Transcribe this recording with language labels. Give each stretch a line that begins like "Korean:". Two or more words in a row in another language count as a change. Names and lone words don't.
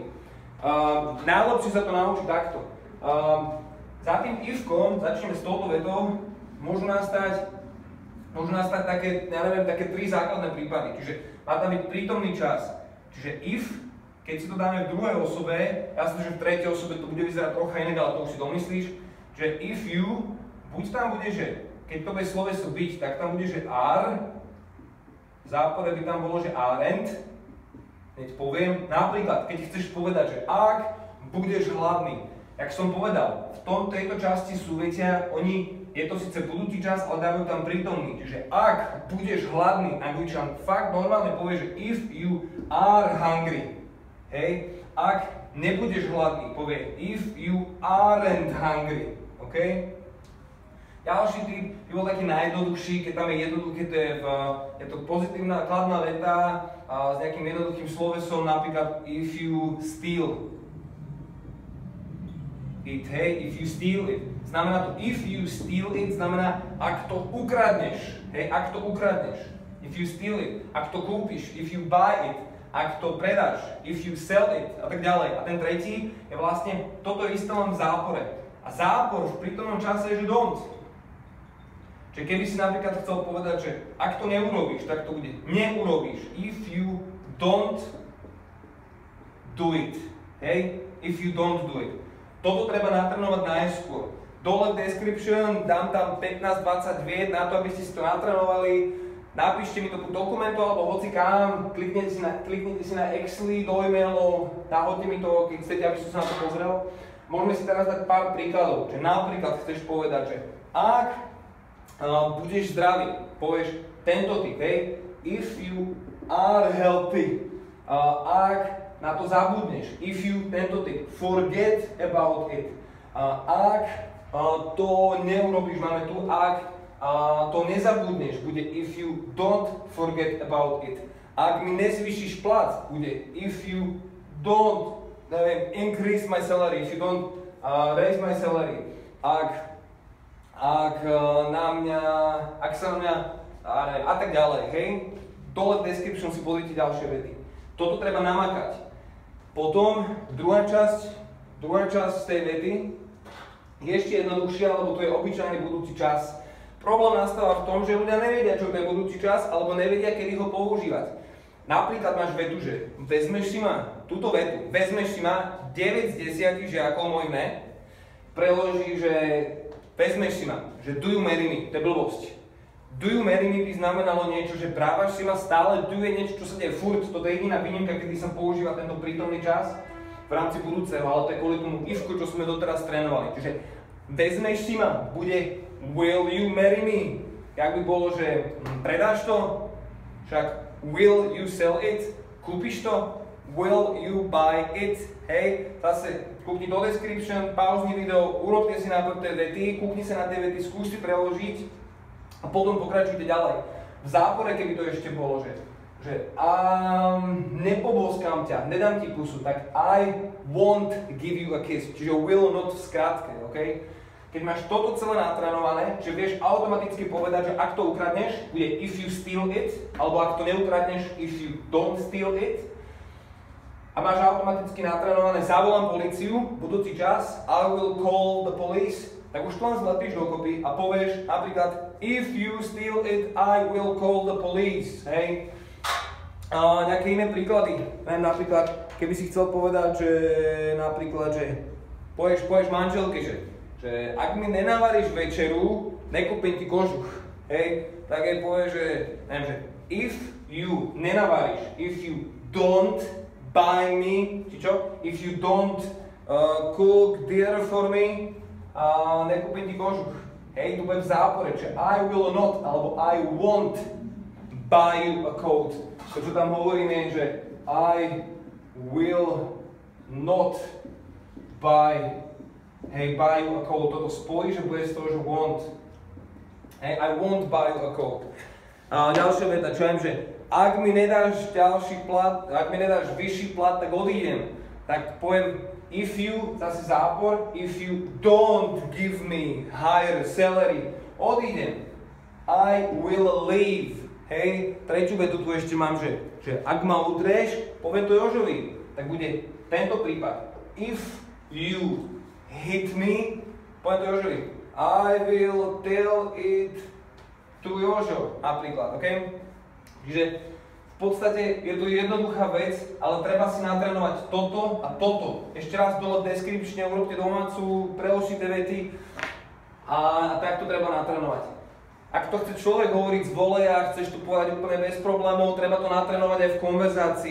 Slovak: Najlepšie sa to naučiť takto. Za tým ifkom, začneme s touto vetou, môžu nastať môžu nastať také, ja neviem, také 3 základné prípady. Čiže má tam byť prítomný čas. Čiže if, keď si to dáme v druhej osobe, jasné, že v tretej osobe to bude vyzerať trocha inak, ale to už si domyslíš, že
English: if you,
Slovak: buď tam bude, že keď to bude sloveso byť, tak tam bude, že are, v zápore by tam bolo, že aren't, hneď poviem, napríklad, keď chceš povedať, že ak budeš hladný, jak som povedal, v tejto časti súvetia, je to síce budúci čas, ale dávajú tam prítomný. Čiže ak budeš hladný, Angličan fakt normálne povie, že
English: if you are hungry.
Slovak: Hej? Ak nebudeš hladný, povie
English: if you aren't hungry.
Slovak: OK? Ďalší typ by bol taký najjednoduchší, keď tam je jednoduché, je to pozitívna, kladná veta s nejakým jednoduchým slovesom, napríklad
English: if you steal it,
Slovak: hej,
English: if you steal it.
Slovak: Znamená to,
English: if you steal it,
Slovak: znamená, ak to ukradneš, hej, ak to ukradneš.
English: If you steal it,
Slovak: ak to kúpiš,
English: if you buy it,
Slovak: ak to predáš,
English: if you sell it,
Slovak: a tak ďalej. A ten tretí je vlastne toto isté len v zápore. A zápor v prítomnom čase je, že don't. Čiže keby si napríklad chcel povedať, že ak to neurobíš, tak to bude neurobíš.
English: If you don't do it, hej, if you don't do it.
Slovak: Toto treba natrénovať najskôr. Dole v description dám tam 15-20 vied na to, aby ste si to natrénovali. Napíšte mi to po dokumentu alebo hoci kam, kliknite si na Excel, do e-mailov, nahodte mi to, keď chcete, aby som sa na to pozrel. Môžeme si teraz dať pár príkladov. Že napríklad chceš povedať, že ak budeš zdravý, povieš tento typ, hej,
English: if you are healthy,
Slovak: ak na to zabudneš,
English: if you,
Slovak: tento typ,
English: forget about it.
Slovak: Ak to neurobíš, máme tu, ak to nezabudneš, bude
English: if you don't forget about it.
Slovak: Ak mi nezvýšiš plat, bude
English: if you don't, neviem, increase my salary, if you don't raise my salary.
Slovak: Ak sa na mňa, a tak ďalej, hej. Dole v description si pozrite ďalšie vety. Toto treba namakať. Potom druhá časť z tej vety je ešte jednoduchšia, lebo to je obyčajný budúci čas. Problém nastáva v tom, že ľudia nevedia, čo to je budúci čas, alebo nevedia, kedy ho používať. Napríklad máš vetu, že vezmeš si ma, túto vetu, vezmeš si ma, 9 z 10 žiakov mojich ne, preloží, že vezmeš si ma, že
English: do you marry me,
Slovak: to je blbosť.
English: Do you marry me
Slovak: by znamenalo niečo, že brávaš si ma stále, do je niečo, čo sa deje furt, toto je jediná výnimka, kedy sa používa tento prítomný čas v rámci budúceho, ale to je kvôli tomu ifku, čo sme doteraz trénovali. Čiže vezmeš si ma, bude
English: will you marry me,
Slovak: jak by bolo, že predáš to, však
English: will you sell it,
Slovak: kúpiš to,
English: will you buy it,
Slovak: hej, zase kúkni do description, pauzni video, urobte si najprv tie vety, kúkni sa na tie vety, skús si preložiť, a potom pokračujte ďalej. V zápore, keby to ešte bolo, že nepoboskám ťa, nedám ti pusu, tak
English: I won't give you a kiss,
Slovak: čiže
English: will not
Slovak: v skratke, ok? Keď máš toto celé natrénované, že vieš automaticky povedať, že ak to ukradneš, bude
English: if you steal it,
Slovak: alebo ak to neukradneš,
English: if you don't steal it,
Slovak: a máš automaticky natrénované, zavolám políciu, budúci čas,
English: I will call the police,
Slovak: tak už to len zlepíš dokopy a povieš napríklad
English: if you steal it, I will call the police,
Slovak: hej. Nejaké iné príklady, napríklad, keby si chcel povedať, že napríklad, že povieš manželke, že ak mi nenavaríš večeru, nekúpim ti kožuch, hej, tak jej povieš, že, neviem, že
English: if you
Slovak: nenavaríš,
English: if you don't buy me,
Slovak: či čo,
English: if you don't cook dinner for me,
Slovak: nekúpim ti kožuch. Hej, to bude v zápore, že
English: I will not, alebo I won't buy you a coat.
Slovak: To, čo tam hovoríme, je, že
English: I will not buy you a coat.
Slovak: Toto spojí, že bude z toho, že won't.
English: Hej, I won't buy you a coat.
Slovak: Ďalšia veta, čo viem, že ak mi nedáš ďalší plat, ak mi nedáš vyšší plat, tak odídem. Tak poviem,
English: if you,
Slovak: zase zápor,
English: if you don't give me higher salary, odídem. I will leave.
Slovak: Hej, tretiu vetu tu ešte mám, že ak ma udrieš, poviem to Jožovi, tak bude tento prípad.
English: If you hit me,
Slovak: poviem to Jožovi,
English: I will tell it tu Jožo napríklad, OK?
Slovak: Čiže v podstate je to jednoduchá vec, ale treba si natrénovať toto a toto. Ešte raz dole descripčne urobte domácu, preložite vety a takto treba natrénovať. Ak to chce človek hovoriť z voleja a chceš to povedať úplne bez problémov, treba to natrénovať aj v konverzácii.